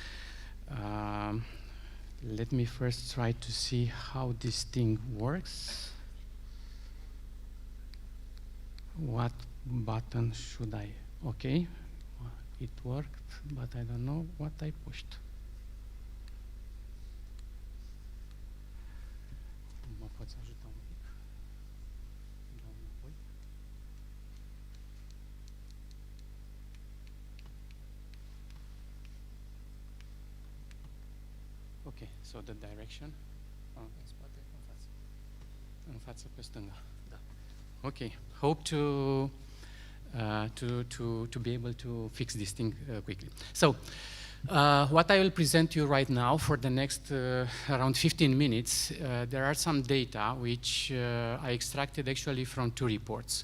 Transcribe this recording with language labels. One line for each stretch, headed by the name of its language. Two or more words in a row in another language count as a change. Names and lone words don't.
English: Let me first try to see how this thing works. What button should I? Okay, it worked, but I don't know what I pushed.
Romanian: Mă poți ajuta un pic? Dau înapoi.
English: Okay, so the direction.
Romanian: În spate, în față. În față pe stânga. Da.
English: Okay, hope to be able to fix this thing quickly. So, what I will present to you right now for the next around 15 minutes, there are some data which I extracted actually from two reports.